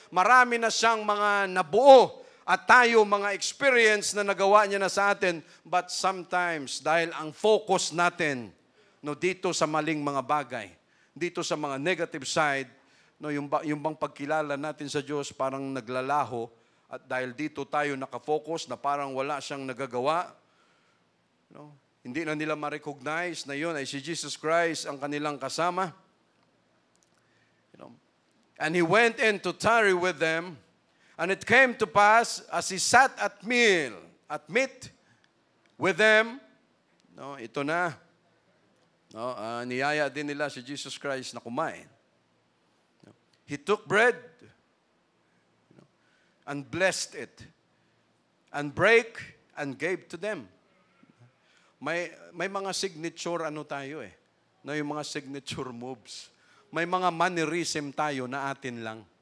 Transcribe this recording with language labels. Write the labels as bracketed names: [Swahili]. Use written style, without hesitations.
[Filipino] Marami na siyang mga nabuo at tayo mga experience na nagawa niya na sa atin, [English] but sometimes, [Filipino] dahil ang focus natin, no, dito sa maling mga bagay, dito sa mga negative side, no, yung bang pagkilala natin sa Diyos parang naglalaho, at dahil dito tayo nakafocus na parang wala siyang nagagawa, no, hindi na nila ma-recognize na yun ay si Jesus Christ ang kanilang kasama. [English] You know, and he went in to tarry with them, and it came to pass as he sat at meat with them, [Filipino] no, ito na. No, niyaya din nila si Jesus Christ na kumain. [English] He took bread and blessed it and break and gave to them. [Filipino] May mga signature tayo eh. No, yung mga signature moves. May mga mannerism tayo na atin lang.